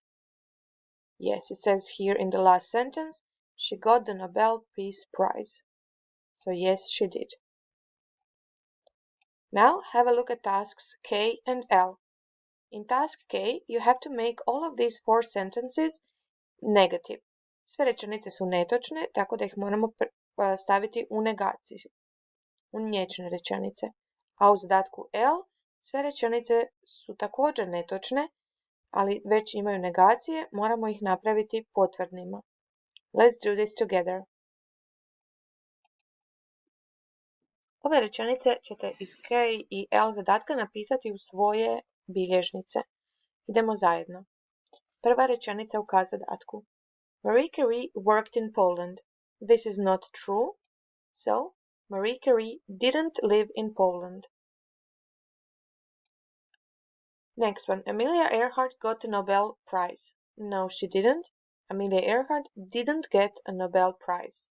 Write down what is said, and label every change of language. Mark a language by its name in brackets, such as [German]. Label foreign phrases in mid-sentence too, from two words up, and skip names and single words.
[English] Yes, it says here in the last sentence, she got the Nobel Peace Prize. So yes, she did. Now have a look at tasks K and L. In task K, you have to make all of these 4 sentences negative. [Croatian] Sve rečenice su netočne, tako da ih moramo staviti u negaciju, u nječne rečenice. A u zadatku L, sve rečenice su također netočne, ali već imaju negacije, moramo ih napraviti potvrdnima. [English] Let's do this together. [Croatian] Ove rečenice ćete iz K i L zadatka napisati u svoje bilježnice. Idemo zajedno. Prva rečenica u zadatku. [English] Marie Curie worked in Poland. This is not true, so Marie Curie didn't live in Poland. Next one. Amelia Earhart got a Nobel Prize. No, she didn't. Amelia Earhart didn't get a Nobel Prize.